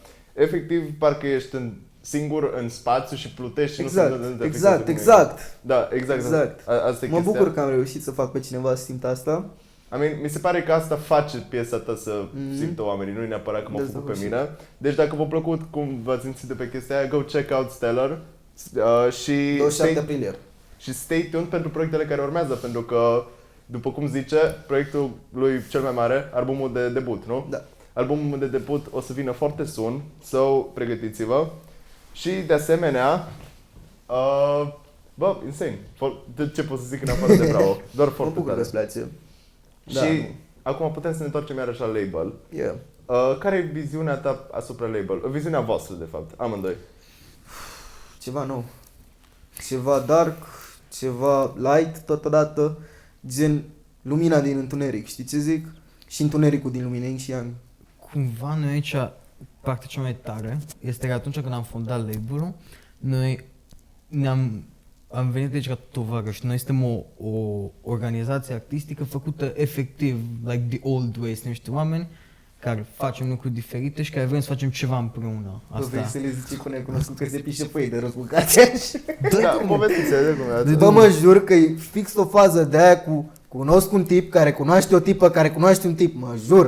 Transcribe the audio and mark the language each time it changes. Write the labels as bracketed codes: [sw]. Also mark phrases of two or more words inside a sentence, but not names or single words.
[ro] Efectiv, parcă ești singur în spațiu și plutești și Exact, nu se vede exact. Da, exact. Asta e Mă chestia. bucur că am reușit să fac pe cineva să simtă asta. Mi se pare că asta face piesa ta să simtă oamenii, nu e neapărat că mă făcut pe mine. Deci dacă v-a plăcut cum v-ați simțit de pe chestia aia, [en] go check out Stellar și [ro] 27 aprilie. și [en] stay tuned [ro] pentru proiectele care urmează, pentru că, după cum zice, proiectul lui cel mai mare, albumul de debut, nu? Da. Albumul de debut o să vină foarte [en] soon, so [ro] pregătiți-vă. Și de asemenea, bă, insane. De ce pot să zic în afară de bravo? Doar Mă foarte bucur că tare. îți place. Și Da. acum putem să ne întoarcem iarăși la label. Yeah. Care e viziunea ta asupra label? Viziunea voastră, de fapt, amândoi. Ceva nou. Ceva dark, ceva light totodată, gen lumina din întuneric, știi ce zic? Și întunericul din lumină, yin și yang. Cumva noi aici, partea cea mai tare este că atunci când am fondat label-ul, noi ne-am am venit aici ca tovarăși. Noi suntem o organizație artistică făcută efectiv, [en] like the old way. [ro] Suntem niște oameni care facem lucruri diferite și care vrem să facem ceva împreună. Bă, vrei Asta. să le zici până ai cunoscut că se pișe pe ei de răzbucați așa. Da, povestiți-le de cum e. Bă, mă jur că e fix o fază de aia cu cunosc un tip care cunoaște o tipă care cunoaște un tip, mă jur.